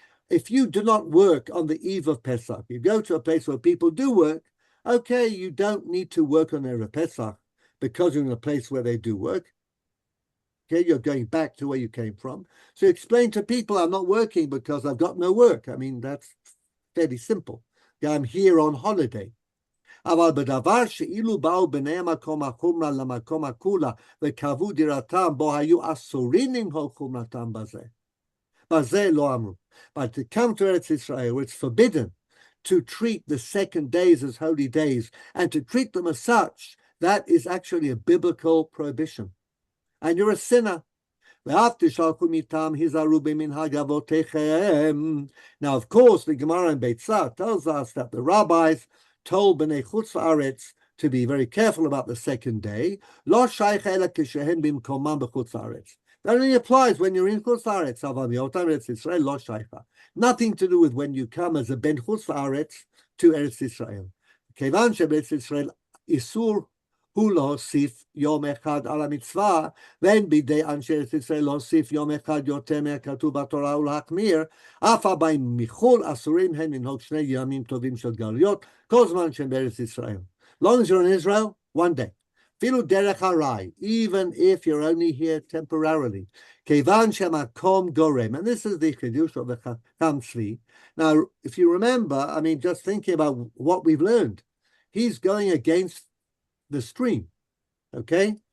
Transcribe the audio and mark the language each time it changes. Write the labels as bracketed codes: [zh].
[en] If you do not work on the eve of Pesach, you go to a place where people do work, okay, you don't need to work on Erev Pesach because you're in a place where they do work. Okay, you're going back to where you came from. So explain to people, I'm not working because I've got no work. I mean, that's fairly simple. I'm here on holiday. [he] אבל בדבר שאילו באו בני המקום החומרה למקום הכולה וקבעו דירתם בו היו אסורים למחוק חומרתם בזה לא אמרו. [en] But to come to Eretz Israel, it's forbidden to treat the second days as holy days and to treat them as such, that is actually a biblical prohibition. And you're a sinner. Now, of course, the Gemara in Beitzah tells us that the rabbis told Bnei Chutz La'aretz to be very careful about the second day. That only applies when you're in Chutz La'aretz. Nothing to do with when you come as a Ben Chutz La'aretz to Eretz Israel. [he] Kevan she'Eretz Israel isur hu להוסיף יום אחד על המצווה, ואין בידי אנשי ארץ ישראל להוסיף יום אחד יותר מהכתוב בתורה ולהחמיר, אף הבאים מחו"ל אסורים הם לנהוג 2 ימים טובים של גלויות, כל זמן שהם בארץ ישראל. [en] Long as you're in Israel, 1 day. [he] אפילו דרך הרי, [en] even if you're only here temporarily, [he] כיוון שהמקום גורם, [en] and this is the חידוש of the Chacham Tzvi. Now, if you remember, I mean, just thinking about what we've learned, he's going against the stream, okay?